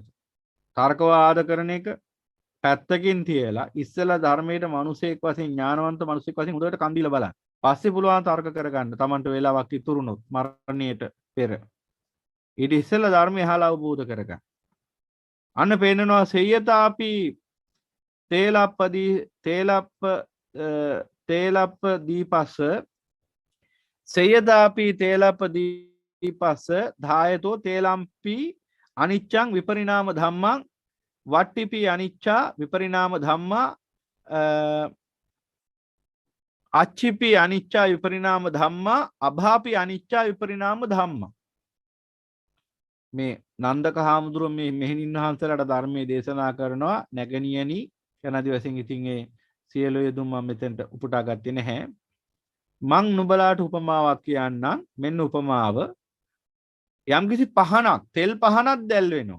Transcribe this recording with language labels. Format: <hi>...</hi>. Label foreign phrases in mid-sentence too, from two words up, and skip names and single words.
<si>තර්කවාද කරන එක පැත්තකින් තියලා ඉස්සෙල්ලා ධර්මයට මිනිසෙක් වශයෙන් ඥානවන්ත මිනිසෙක් වශයෙන් හොඳට කන් දීලා බලන්න. පස්සේ පුළුවන් තර්ක කරගන්න. Tamanට වේලාවක් ඉතුරුනොත් මරණයට පෙර. ඊට ඉස්සෙල්ලා ධර්මය අහලා අවබෝධ කරගන්න. අන්න පේනනවා</si> <pi>සේයතාපි තේලප්ප දීපස්ස සේයදාපි තේලප්ප දීපස්ස ධායතෝ තේලම්පි අනිච්ඡං විපරිණාම ධම්මං වට්ටිපි අනිච්චා විපරිණාම ධම්මා අච්චිපි අනිච්චා විපරිණාම ධම්මා අභාපි අනිච්චා විපරිණාම ධම්මා.</pi> <si>මේ නන්දක හාමුදුරුවෝ මේ මෙහෙණින් වහන්සේලාට ධර්මයේ දේශනා කරනවා නැගණියනි යනාදී වශයෙන්. ඉතින් ඒ සියලු යෙදුම් මම මෙතෙන්ට උපුටා ගත්තේ නැහැ. මං නුඹලාට උපමාවක් කියන්නම්. මෙන්න උපමාව. යම්කිසි පහනක් තෙල් පහනක් දැල් වෙනවා.</si>